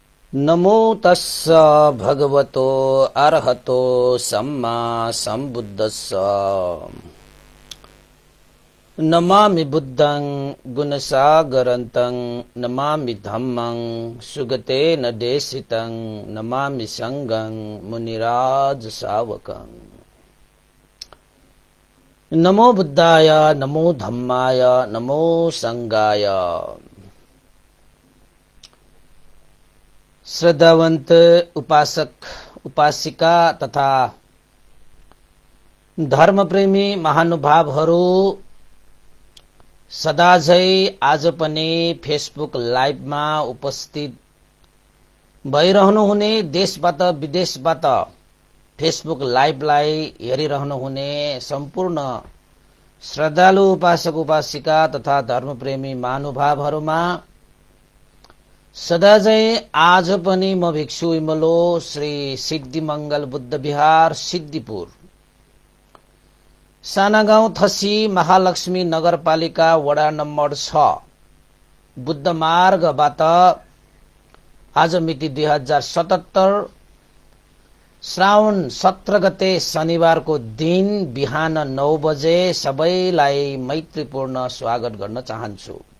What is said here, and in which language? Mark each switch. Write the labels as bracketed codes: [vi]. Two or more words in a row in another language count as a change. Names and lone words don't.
[pi] नमो तस्स भगवतो अरहतो सम्मा सम्बुद्धस्स। नमामि बुद्धं गुणसागरन्तं नमामि धम्मं सुगतेन देशितं नमामि संघं मुनिराज सावकं। नमो बुद्धाय नमो धम्माय नमो संघाय। [ne] श्रद्धावंत उपासक उपासिका तथा धर्मप्रेमी महानुभावहरू सदाझै आज पनि फेसबुक लाइभमा उपस्थित भइरहनुहुने, देशबाट विदेशबाट फेसबुक लाइभलाई हेरिरहनुहुने सम्पूर्ण श्रद्धालु उपासक उपासिका तथा धर्मप्रेमी महानुभावहरूमा सदाझै आज पनि म भिक्षु इमलो श्री सिद्धिमंगल बुद्ध विहार सिद्धिपुर सानागाउँ थसी महालक्ष्मी नगरपालिका वडा नम्बर 6 बुद्ध मार्गबाट आज मिति 2077 श्रावण 17 गते शनिबारको दिन बिहान 9 बजे सबैलाई मैत्रीपूर्ण स्वागत गर्न चाहन्छु।